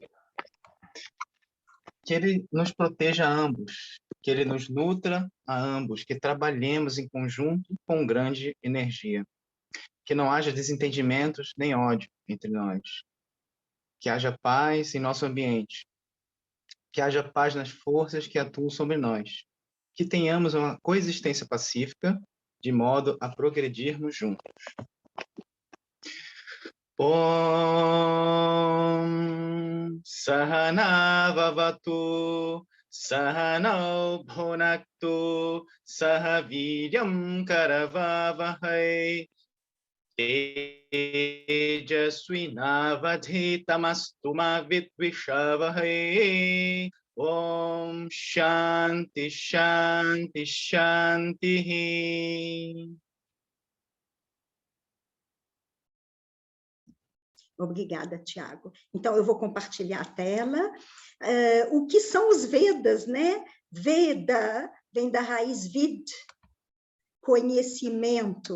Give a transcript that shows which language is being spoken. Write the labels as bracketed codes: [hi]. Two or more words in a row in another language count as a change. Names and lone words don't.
[pt] Que ele nos proteja a ambos, que ele nos nutra a ambos, que trabalhemos em conjunto com grande energia, que não haja desentendimentos nem ódio entre nós, que haja paz em nosso ambiente, que haja paz nas forças que atuam sobre nós, que tenhamos uma coexistência pacífica, de modo a progredirmos juntos. [sa] ॐ सहना ववतु सहनौ भुनक्तु सहवीर्यं करवावहै तेजस्विनावधीतमस्तु मा विद्विषावहै. ॐ शान्ति शान्ति शान्ति. [pt] Obrigada, Tiago. Então, eu vou compartilhar a tela. O que são os Vedas, né? Veda vem da raiz vid, conhecimento.